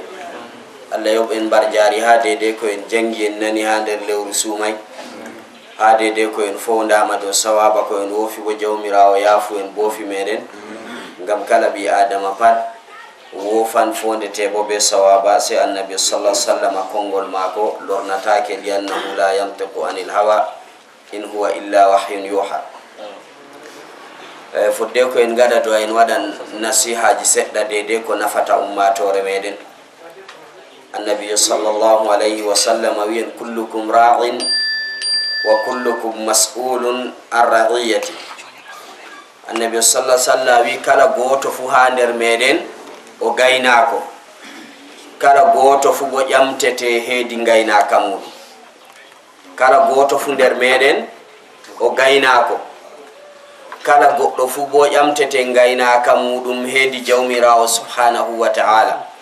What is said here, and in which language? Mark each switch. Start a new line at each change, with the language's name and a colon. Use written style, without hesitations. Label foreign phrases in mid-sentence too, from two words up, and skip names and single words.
Fula: Allah yob en barjari ha dede ko en jangi en nani ha nder lewru suumay, ha dede ko en fowndama do sawaba ko en wofi bo jawmirawo yafu en bofi meden, ngam kala bi adama pat wofan fondete bo be sawaba. Se annabi
Arabic: صلى الله عليه وسلم
Fula: kongol mako lornatake
Arabic: لأنه لا ينطق عن الهوى إن هو إلا وحي يوحى.
Fula: Fodde ko en gada do en wadan nasihaji sedda dede ko nafata ummatore meden.
Arabic: Annabi صلى الله عليه وسلم wi كلكم راع وكلكم مسؤول عن رعيته.
Fula: Annabi
Arabic: صلى الله عليه وسلم
Fula: wi kala goto fu ha nder meden o gaynako, kala goto fu bo ƴamtete heedi gaynaka mudum. Kala goto fu nder meden o gaynako, kala goddo fu bo ƴamtete gaynaka mudum heedi jawmirawo
Arabic: سبحانه وتعالى.